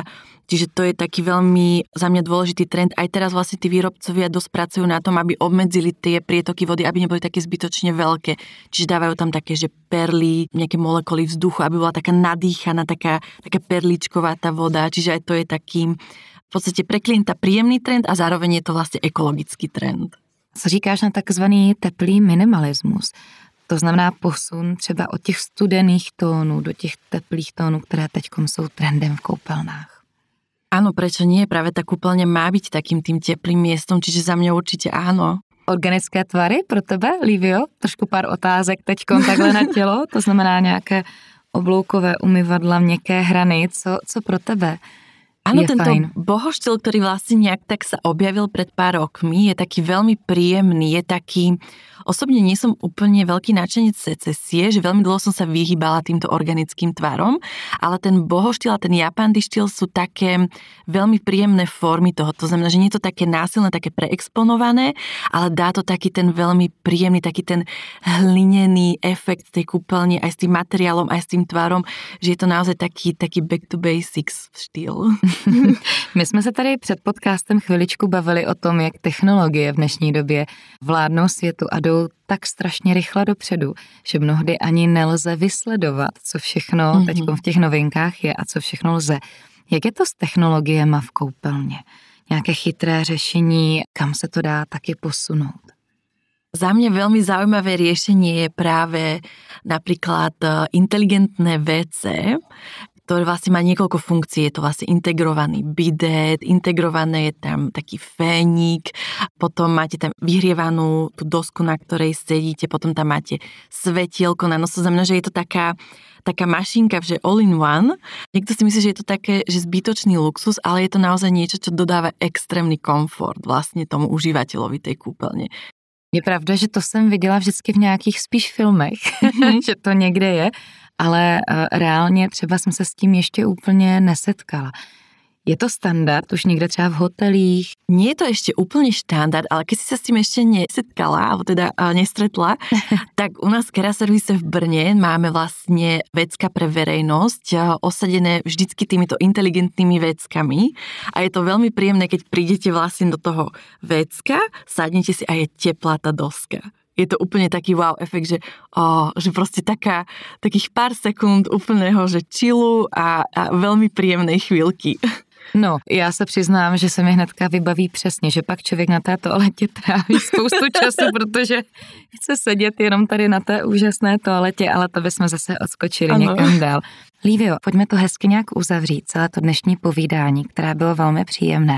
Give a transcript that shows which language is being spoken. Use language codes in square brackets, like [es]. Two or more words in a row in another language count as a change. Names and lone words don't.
[sk] Čiže to je taký veľmi za mňa dôležitý trend. Aj teraz vlastne tí výrobcovia dosť pracujú na tom, aby obmedzili tie prietoky vody, aby neboli také zbytočne veľké. Čiže dávajú tam také, že perly, nejaké molekuly vzduchu, aby bola taká nadýchaná, taká perličková tá voda. Čiže aj to je taký v podstate pre klienta príjemný trend a zároveň je to vlastne ekologický trend. [cs] Co říkáš na takzvaný teplý minimalismus? To znamená posun třeba od těch studených tónů do těch teplých tónů, které teďkom jsou trendem v koupelnách. [sk] Áno, prečo nie? Práve tá kúpeľňa má byť takým tým teplým miestom, čiže za mňa určite áno. [cs] Organické tvary pro tebe, Livio? Trošku pár otázek teďkom takhle na tělo, to znamená nějaké obloukové umyvadla, měkké hrany, co pro tebe? [sk] Áno, tento bohoštýl, ktorý vlastne nejak tak sa objavil pred pár rokmi, je taký veľmi príjemný, je taký, osobne nie som úplne veľký náčenec secesie, že veľmi dlho som sa vyhýbala týmto organickým tvarom, ale ten bohoštýl a ten japandy štýl sú také veľmi príjemné formy toho, to znamená, že nie je to také násilné, také preexponované, ale dá to taký ten veľmi príjemný, taký ten hlinený efekt tej kúpeľne aj s tým materiálom, aj s tým tvarom, že je to naozaj taký [en] back to basics [sk] štýl. [cs] My jsme se tady před podcastem chviličku bavili o tom, jak technologie v dnešní době vládnou světu a jdou tak strašně rychle dopředu, že mnohdy ani nelze vysledovat, co všechno teďkom v těch novinkách je a co všechno lze. Jak je to s technologiemi v koupelně? Nějaké chytré řešení, kam se to dá taky posunout? [sk] Za mňa veľmi zaujímavé riešenie je práve napríklad inteligentné WC, ktoré vlastne má niekoľko funkcií. Je to vlastne integrovaný bidet, integrované je tam taký fénik, potom máte tam vyhrievanú tú dosku, na ktorej sedíte, potom tam máte svetielko na nos, to znamená, že je to taká mašinka, že [en] all in one. [sk] Niekto si myslí, že je to také, že zbytočný luxus, ale je to naozaj niečo, čo dodáva extrémny komfort vlastne tomu užívateľovi tej kúpeľne. [cs] Je pravda, že to jsem viděla vždycky v nějakých spíš filmech, že to někde je, ale reálně třeba jsem se s tím ještě úplně nesetkala. Je to standard už niekde třeba v hotelích? [sk] Nie je to ešte úplne štandard, ale keď si sa s tým ešte nesetkala, alebo teda nestretla, tak u nás v Kera Servise v Brne máme vlastne vecka pre verejnosť, osadené vždycky týmito inteligentnými veckami a je to veľmi príjemné, keď prídete vlastne do toho vecka, sadnete si a je teplá tá doska. Je to úplne taký wow efekt, že proste takých pár sekúnd úplného, že chillu a veľmi príjemnej chvíľky. [cs] No, já se přiznám, že se mi hnedka vybaví přesně, že pak člověk na té toaletě tráví spoustu času, protože chce sedět jenom tady na té úžasné toaletě, ale to bychom zase odskočili někam dál. Lívio, pojďme to hezky nějak uzavřít, celé to dnešní povídání, které bylo velmi příjemné.